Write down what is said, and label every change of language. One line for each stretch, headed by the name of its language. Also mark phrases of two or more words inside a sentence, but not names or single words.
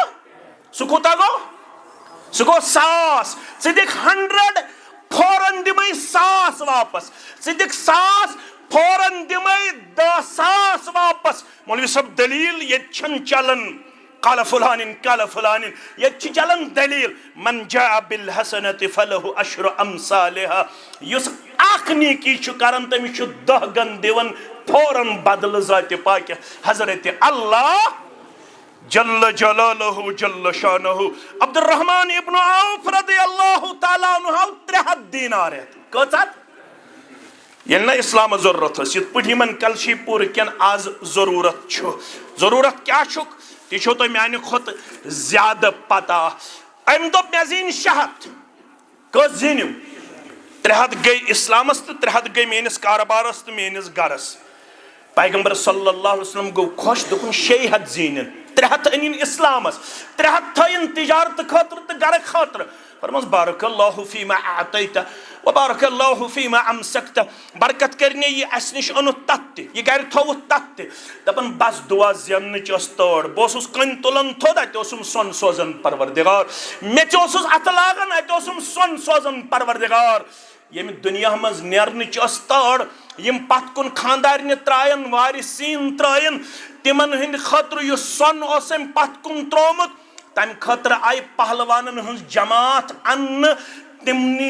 Kashmiri: سُہ کوٗتاہ گوٚو سُہ گوٚو 1000 ژٕ دِکھ 100 فوراً دِمے 1000 واپس ژٕ دِکھ 1000 فوراً دِمے 10,000 واپس مولوی صٲب دلیٖل ییٚتہِ چھنہٕ چلان قال فلان ییٚتہِ چھِ چلان دلیٖل
Arabic: من جاء بالحسنة فله عشر امثالها
Kashmiri: یُس اکھ نیکی چھُ کران تٔمِس چھُ 10 گن دِوان فوراً بدلہٕ ذاتِ پاکہِ حضرتِ اللہ
Arabic: جل جلالہ جل شانہ
Kashmiri: عبدالرحمان ابن عوف
Arabic: رضی اللہ تعالیٰ عنہ
Kashmiri: 300 دینار کٔژ ہتھ ییٚلہِ نہٕ اسلام ضروٗرت ٲس یِتھ پٲٹھۍ یِمن کلشی پوٗر کٮ۪ن آز ضروٗرت چھُ ضروٗرت کیٛاہ چھُکھ تہِ چھو تۄہہِ میانہِ کھۄتہٕ زیادٕ پتہ أمۍ دوٚپ مےٚ زیٖنۍ 600 کٔژ زیٖنِم 300 گٔے اسلامس تہٕ 300 گٔے میٲنِس کاربارس تہٕ میٲنِس گرس پیغمبر
Arabic: صلی اللہ علیہ وسلم
Kashmiri: گوٚو خۄش دوٚپُن 600 زیٖنِن 300 أنِن اسلامس 300 تھٲیِن تجارت خٲطرٕ تہٕ گرٕ خٲطرٕ فرمس
Arabic: بارک اللہ فیما اعطیت وبارک اللہ فیما امسکت
Kashmiri: برکت کرنے یہ اس نش انت تت تہ یہ گھر تھوت تت تہ دپن بس دعا زیننچ ٲس تٲڑ بہٕ اوسُس کٔنۍ تُلان تھوٚد اتہِ اوسُم سۄن سوزان پروردگار مےٚ تہِ اوسُس اتھٕ لاگان اتہِ اوسُم سۄن سوزان پروردگار ییٚمہِ دُنیا منٛز نیرنٕچ ٲس تٲڑ یِم پتھ کُن خاندارنہِ ترٛایَن وارِثیٖن ترٛٲیِن تِمن ہٕنٛدِ خٲطرٕ یُس سۄن اوس أمۍ پتھ کُن ترٛوومُت تمہِ خٲطرٕ آیہِ پہلوانن ہٕنٛز جماعت اننہٕ تمنٕے